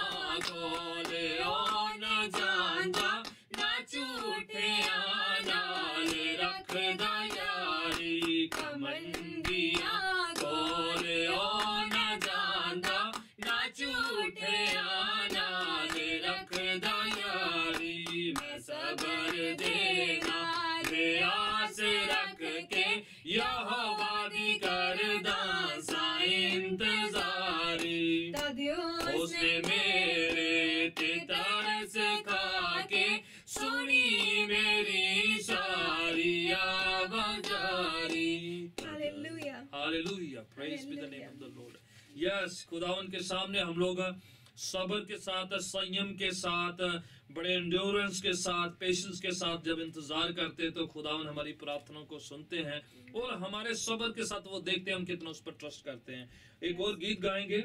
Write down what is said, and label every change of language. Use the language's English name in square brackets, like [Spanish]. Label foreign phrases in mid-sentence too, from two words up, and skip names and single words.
[Punjabi] ਖੋਲੇ ਨ ਜਾਣਦਾ ਨਾ ਝੂਠੇ ਨਾਲ ਰੱਖਦਾ ਯਾਰੀ ਕਮੰਦਿਆ ਖੋਲੇ ਨ ਜਾਣਦਾ ਨਾ ਝੂਠੇ ਨਾਲ ਰੱਖਦਾ ਯਾਰੀ ਮੈਂ ਸਬਰ ਦੇਣਾ ਲੇ ਆਸ ਰੱਖ ਕੇ ਯਹੋਵਾ ਦੀ ਕਰਦਾ ਸਾ ਇੰਤਜ਼ਾਰੀ तद ਉਸਨੇ ਮੇਰੇ ਤੇ ਤਰਸ ਖਾ ਕੇ ਸੁਣੀ ਮੇਰੀ ਸਾਰੀ ਆਵਾਜ਼ਾਰੀ [Hindi] हालेलुया हालेलुया [English] praise be the name of the Lord yes [Hindi] खुदावन के सामने हम लोग सब्र के साथ संयम के साथ बड़े एंड्योरेंस के साथ पेशेंस के साथ जब इंतजार करते हैं तो खुदावन हमारी प्रार्थनाओं को सुनते हैं और हमारे सब्र के साथ वो देखते हैं हम कितना उस पर ट्रस्ट करते हैं। एक और गीत गाएंगे,